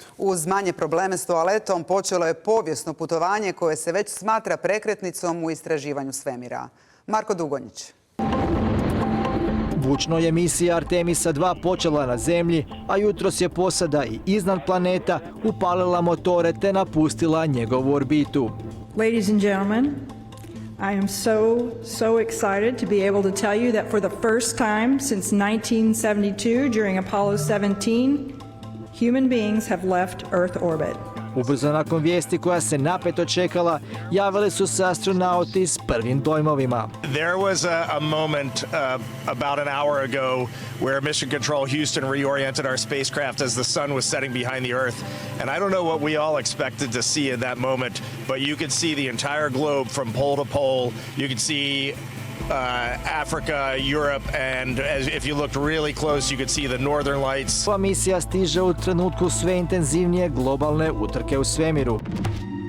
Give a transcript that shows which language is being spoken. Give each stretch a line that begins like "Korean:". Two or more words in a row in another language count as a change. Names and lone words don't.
Croatian: Uz manje probleme s toaletom počelo je povijesno putovanje koje se već smatra prekretnicom u istraživanju svemira. Marko Dugonjić. Bučno je misija Artemisa 2 počela na zemlji, a jutros je posada i iznad planeta upalila motore te napustila njegovu orbitu.
English: Ladies and gentlemen, I am so excited to be able to tell you that for the first time since 1972 during Apollo 17, human beings have left Earth orbit.
Croatian: Ubrzo nakon vijesti koja se napeto čekala, javili su se astronauti s prvim dojmovima.
English: There was a moment about an hour ago where Mission Control Houston reoriented our spacecraft as the sun was setting behind the Earth. And I don't know what we all expected to see in that moment, but you could see the entire globe from pole to pole. You could see Africa, Europe, and if you looked really close, you could see the northern lights.
Croatian: Ova misija stiže u trenutku sve intenzivnije globalne utrke u svemiru.